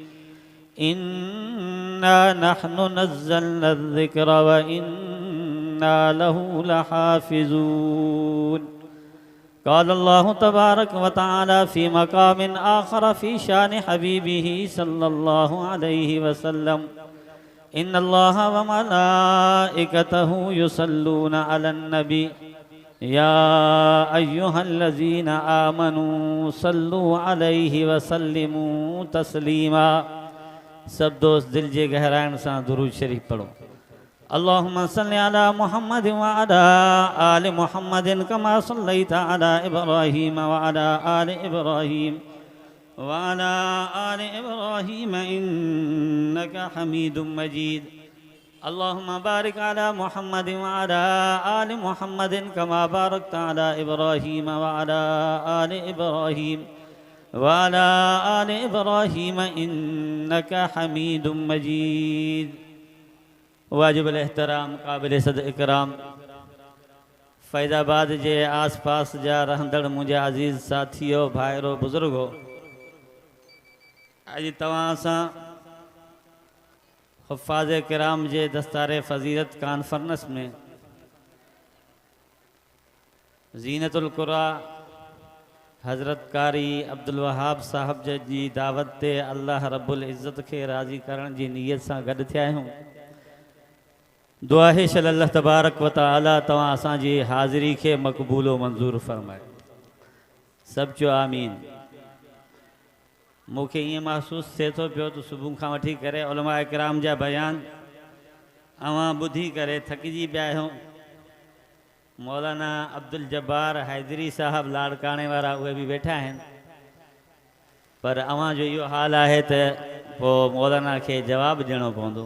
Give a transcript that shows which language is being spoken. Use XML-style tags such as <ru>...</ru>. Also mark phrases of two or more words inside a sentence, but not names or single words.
<ar>إنا نحن نزلنا الذكر وإنا له لحافظون قال الله تبارك وتعالى في مقام آخر في شان حبيبه صلى الله عليه وسلم إن الله وملائكته يصلون على النبي يا أيها الذين آمنوا صلوا عليه وسلموا تسليما</ar> <sd>सब दोस्त दिल जे गहराइण सां दुरूद शरीफ पढ़ो</sd> <ar>اللهم صل على محمد وعلى آل محمد كما صليت على إبراهيم وعلى آل إبراهيم وعلى آل إبراهيم إنك حميد مجيد اللهم بارك على محمد وعلى آل محمد كما باركت على إبراهيم وعلى آل إبراهيم وعلى آل إبراهيم إنك حميد مجيد</ar> <sd>वाजिब एहतराम काबिल सद इकराम फैज़ाबाद जे आस पास जा रहंदड़ मुझे अज़ीज़ साथियो भाइरो बुजुर्गो अज तवां सां हुफ़ाज़ किराम जे दस्तारे फ़ज़ीलत कॉन्फ्रेंस में ज़ीनतुल क़ुरा हज़रत कारी अब्दुल वहाब साहब जी दावत ते</sd> <ar>الله رب العزة</ar> <sd>के राज़ी करण जी नीयत सां गॾु थिया आहियूं। दुआ है</sd> <ar>الله تبارك وتعالى</ar> <sd>तवां असांजी हाज़िरी के मक़बूल व मंज़ूर फरमाए। सब चो आमीन। मूंखे ईअं महसूस थिए थो पियो त सुबुह खां वठी करे उलमा इकराम जा बयान अवां ॿुधी करे थकिजी पिया आहियूं। मौलाना अब्दुल जब्बार हैदरी साहब लाड़काणे वारा उहे भी वेठा आहिनि, पर अवां जो इहो हाल आहे त पोइ मौलाना खे जवाबु ॾियणो पवंदो।</sd>